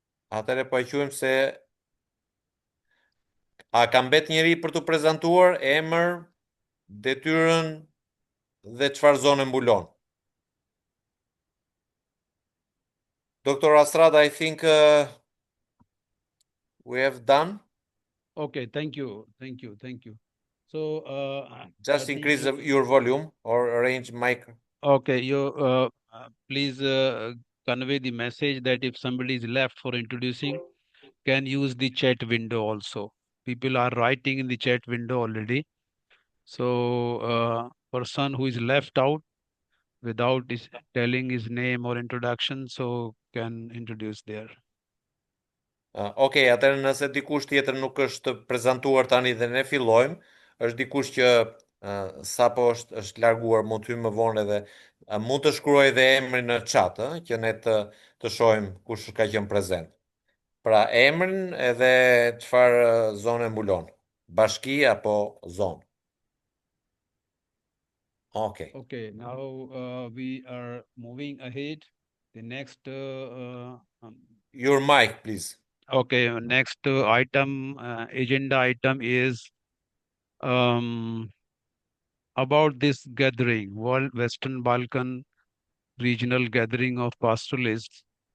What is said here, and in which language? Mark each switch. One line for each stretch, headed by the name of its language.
Albanian: Atëre po e quajmë se a ka mbet njëri për të prezantuar emër, detyrën dhe çfarë zone mbulon?
English: Dr. Astrada, I think we have done. Okay, thank you. So, just increase your volume or arrange mic. Okay, you please convey the message that if somebody is left for introducing, can use the chat window also. People are writing in the chat window already. So, person who is left out without telling his name or introduction, so can introduce there.
Albanian: Okej, atëherë nëse dikush tjetër nuk është prezantuar tani dhe ne fillojmë, është dikush që sapo është larguar, mund të hyjë më vonë edhe mund të shkruajë edhe emrin në chat, që ne të shohim kush ka qenë prezent. Pra emrin edhe çfarë zone mbulon, bashki apo zonë.
English: Okay. Okay, now we are moving ahead. The next your mic, please. Okay, next item, agenda item is about this gathering, World Western Balkan Regional Gathering of Pastoralists.